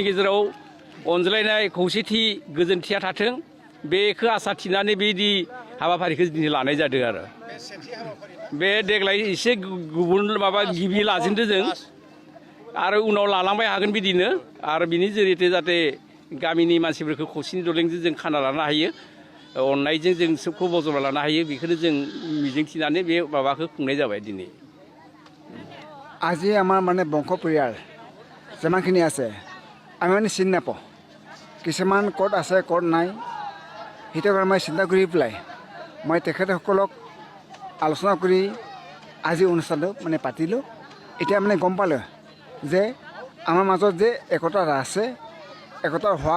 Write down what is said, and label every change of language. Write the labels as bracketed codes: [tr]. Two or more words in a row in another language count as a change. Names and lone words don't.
[brx] गेजेराव अनज्लायनाय खौसेथि गोजोनथिया थाथों बेखौ आसा थिनानै बेदि हाबाफारिखौ दिनै लानाय जादों आरो बे देग्लाय एसे गुबुन माबा गिबि लाजेनदों जों आरो उनाव लालांबाय हागोन बिदिनो आरो बिनि जोरिथे जाहाथे गामिनि मानसिफोरखौ खौसेनि दलेंजों जों खाना लानो हायो अननायजों जों सबखौ बजबना लानो हायो बेखौनो जों मिजिंथिनानै बे माबाखौ खुंनाय जाबाय दिनै [as] আজি আমাৰ মানে বংশ পৰিয়াল যিমানখিনি আছে আমি মানে চিনি নাপাওঁ কিছুমান ক'ত আছে ক'ত নাই সেইটো কাৰণে মই চিন্তা কৰি পেলাই মই তেখেতসকলক আলোচনা কৰি আজি অনুষ্ঠানটো মানে পাতিলোঁ এতিয়া মানে গম পালোঁ যে আমাৰ মাজত যে একতা আছে একতা হোৱাৰ